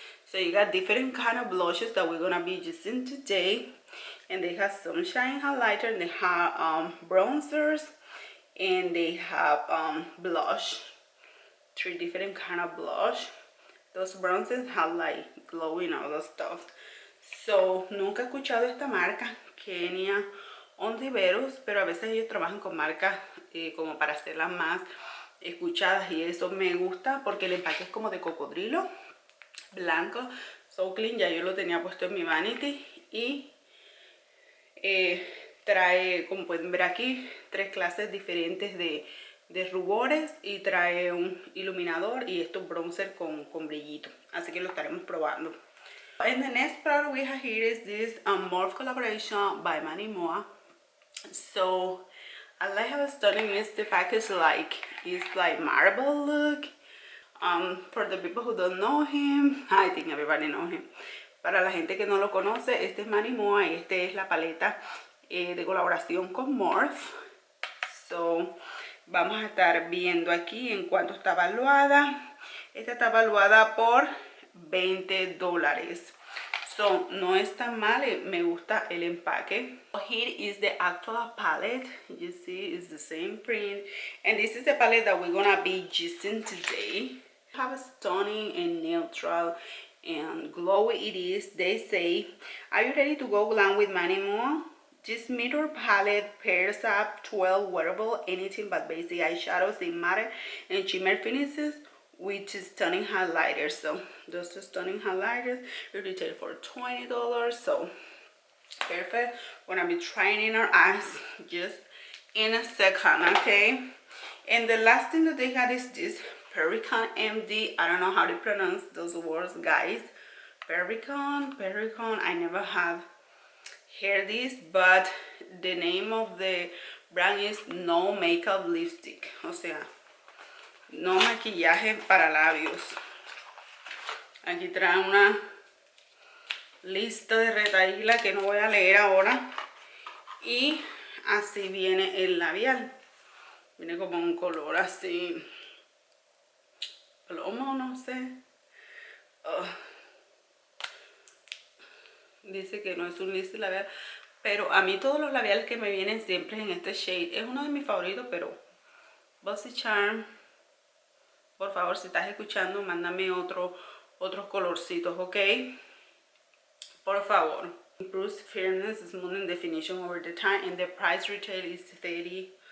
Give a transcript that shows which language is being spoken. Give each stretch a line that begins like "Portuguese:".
English: So you got different kind of blushes that we're gonna be using today, and they have sunshine highlighter, and they have bronzers, and they have blush, 3 different kind of blush. Those bronzes have like glowing, all that stuff.
Spanish: So nunca he escuchado esta marca, Kenia, Ontiveros, pero a veces ellos trabajan con marcas como para hacerlas más escuchadas, y eso me gusta porque el empaque es como de cocodrilo blanco,
English: so clean.
Spanish: Ya yo lo tenía puesto en mi vanity, y trae, como pueden ver aquí, 3 clases diferentes de rubores, y trae un iluminador y estos bronzer con brillito, así que lo estaremos probando.
English: And the next product we have here is this Morphe collaboration by Manny. So I like how stunning is the package, like it's like marble look. For the people who don't know him, I think everybody knows him.
Spanish: Para la gente que no lo conoce, este es Manny y este es la paleta de colaboración con Morphe. So vamos a estar viendo aquí en cuánto está evaluada. Esta está evaluada por $20. So no es tan mal, me gusta el empaque.
English: Here is the actual palette. You see, it's the same print, and this is the palette that we're gonna be using today. Have a stunning and neutral and glowy it is. They say, are you ready to go glam with Manny? This mirror palette pairs up 12 wearable anything but basic eyeshadows in matte and shimmer finishes with stunning highlighters. So those are stunning highlighters. They retail for $20. So perfect. We're gonna be trying in our eyes just in a second, okay? And the last thing that they got is this Perricone MD. I don't know how to pronounce those words, guys. Perricone. I never have heard this, but the name of the brand is No Makeup Lipstick.
Spanish: O sea, no maquillaje para labios. Aquí trae una lista de retaíla que no voy a leer ahora. Y así viene el labial. Viene como un color así plomo, no sé. Dice que no es un list labial, pero a mí todos los labiales que me vienen siempre en este shade. Es uno de mis favoritos, pero Boxycharm, por favor, si estás escuchando, mándame otros colorcitos, ¿ok? Por favor.
English: Improves fairness, smooth and definition over the time, and the price retail is $30.